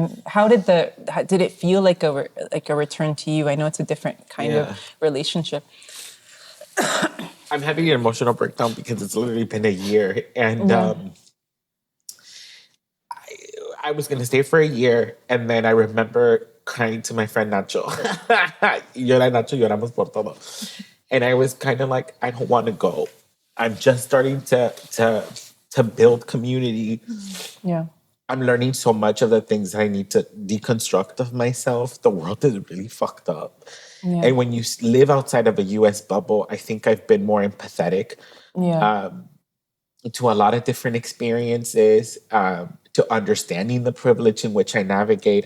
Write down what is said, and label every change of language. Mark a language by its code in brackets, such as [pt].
[en] And how did it feel like a return to you? I know it's a different kind of relationship. I'm having an emotional breakdown because it's literally been a year. And I was going to stay for a year. And then I remember crying to my friend Nacho. [es] Yo y Nacho lloramos por todo. [en] And I was kind of like, I don't want to go. I'm just starting to build community. Yeah. I'm learning so much of the things that I need to deconstruct of myself. The world is really fucked up. Yeah. And when you live outside of a US bubble, I think I've been more empathetic to a lot of different experiences, to understanding the privilege in which I navigate.